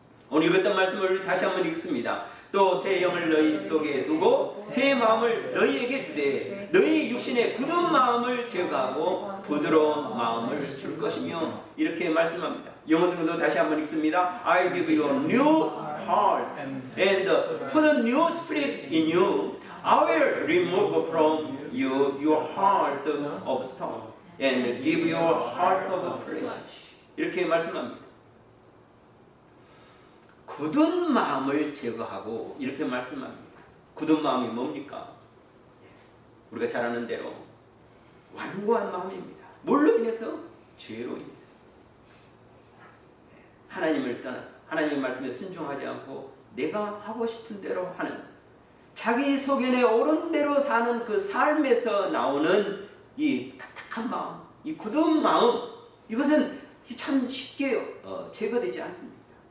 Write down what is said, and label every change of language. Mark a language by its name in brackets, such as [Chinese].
[Korean] 오늘 읽었던 말씀을 다시 한번 읽습니다. 또 새 영을 너희 속에 두고 새 마음을 너희에게 주되 너희 육신의 굳은 마음을 제거하고 부드러운 마음을 줄 것이며, 이렇게 말씀합니다. 영어 성경도 다시 한번 읽습니다. [English] I'll give you a new heart and put a new spirit in you. I will remove from you your heart of stone and give you a heart of flesh. [Korean] 이렇게 말씀합니다. 굳은 마음을 제거하고, 이렇게 말씀합니다. 굳은 마음이 뭡니까? 우리가 잘 아는 대로 완고한 마음입니다. 뭘로 인해서? 죄로 인해서. 하나님을 떠나서 하나님의 말씀에 순종하지 않고 내가 하고 싶은 대로 하는, 자기 소견에 옳은 대로 사는 그 삶에서 나오는 이 딱딱한 마음, 이 굳은 마음, 이것은 참 쉽게 제거되지 않습니다.